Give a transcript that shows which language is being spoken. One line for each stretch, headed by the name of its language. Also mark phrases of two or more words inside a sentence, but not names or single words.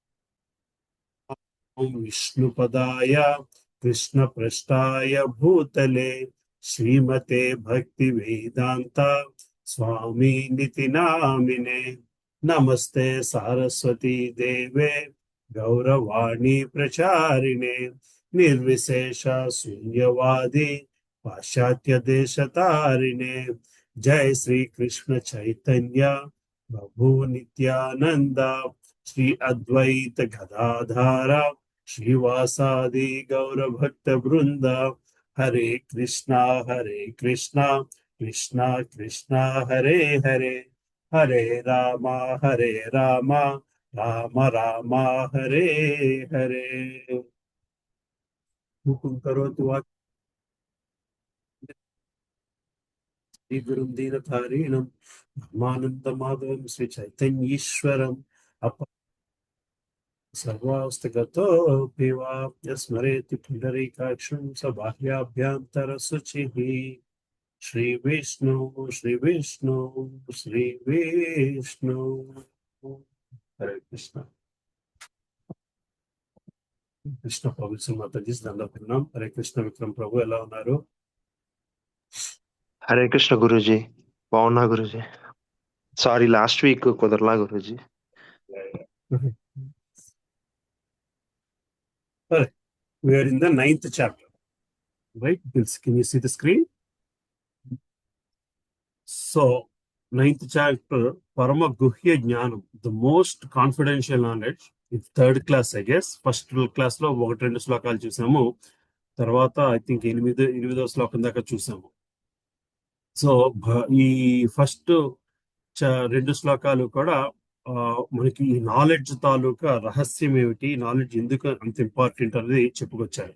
Sanskrit: ओम विष्णुपदाय कृष्णपृष्ठाय भूतले श्रीमते भक्ति वेदांता स्वामी निति नामिने नमस्ते सारस्वती देवे गौरवाणी प्रचारिणे निर्विशेष शून्यवादी पाश्चात्य देशतारिणे। जय श्री कृष्ण चैतन्य प्रभु नित्यानंद श्री अद्वैत गदाधारा श्रीवासादि गौर भक्त वृंद हरे कृष्णा कृष्णा कृष्णा हरे हरे हरे रामा राम राम हरे हरे। मुकुं करोतु श्री गुरुं दीनतारिणं ब्रह्मानन्दमाधवं श्री चैतन्यीश्वरम् सर्वास्तगतोऽपि वा यस्मरेति पुण्डरीकाक्षं स बाह्याभ्यन्तरशुचिः శ్రీ విష్ణు శ్రీ విష్ణు శ్రీ విష్ణు.
Telugu: హరే కృష్ణ. కృష్ణ పవిత్ర మాతాజీ దండపున్నాం. హరే కృష్ణ. విక్రమ్ ప్రభు ఎలా ఉన్నారు? హరే కృష్ణ గురూజీ, బాగున్నా గురూజీ. సారీ,
English: last week
Telugu: కుదరలా గురూజీ.
English: We are in the 9th chapter, right? Can you see the screen? So, 9th chapter,
Sanskrit: परम गुह्य ज्ञानम्,
English: the most confidential knowledge. It's third class, I guess. First class
Telugu: లో 1-2 శ్లోకాలు చూసాము. తర్వాత
English: I think
Telugu: 8వ శ్లోకం దాకా చూసాము. సో ఈ ఫస్ట్ 2 శ్లోకాలు కూడా మనకి ఈ నాలెడ్జ్ తాలూకా రహస్యం ఏమిటి, నాలెడ్జ్ ఎందుకు అంత ఇంపార్టెంట్ అనేది చెప్పుకొచ్చారు.